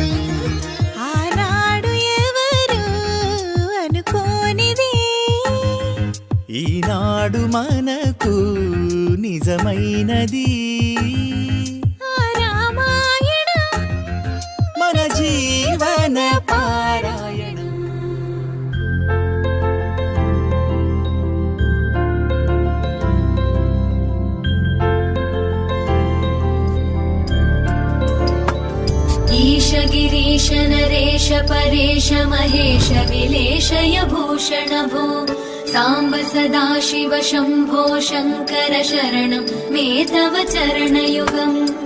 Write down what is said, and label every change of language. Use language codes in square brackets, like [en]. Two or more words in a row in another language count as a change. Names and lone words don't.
[te] ఆనాడు ఎవరు అనుకోనిది ఈనాడు మనకు నిజమైనది ఆ రామాయణం మన జీవన పారాయణం [sa] ईश गिरीश नरेश परेश महेश विलेशय भूषण भो साम्ब सदा शिव शम्भो शङ्कर शरणं मे तव चरणयुगम्